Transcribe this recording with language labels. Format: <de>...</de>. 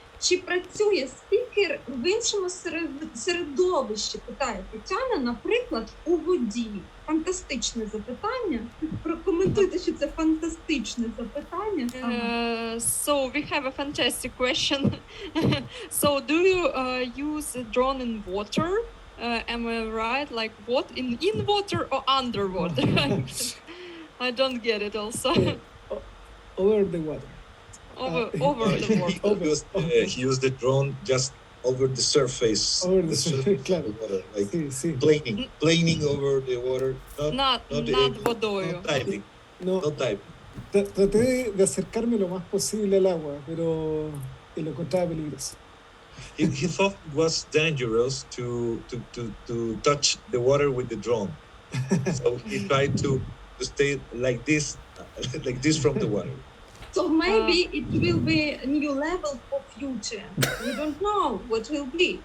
<uk>Чи працює спікер в іншому середовищі? Питає Тетяна, наприклад, у воді. Фантастичне запитання. Прокоментуйте, що це фантастичне запитання.</uk> <en>So we have a fantastic question. So do you use a drone in water? Am I right? Like what? In water or underwater? I don't get it also. Over the water. Over the water. He used the drone just over the surface. Over the surface,</en> <es>claro.</es> <en>Of the water, like</en> <es>Sí.</es> <en>planing over the water.</en> <uk>Над водою.</uk> <en>No diving.</en> <es>No,</es> <en>No diving.</en> <es>traté de acercarme lo más posible al agua, pero lo encontraba peligroso.</es> <en>He thought it was dangerous to touch the water with the drone. So he tried to stay like this from the water. So maybe it will be a new level for future. We don't know what will be.</en>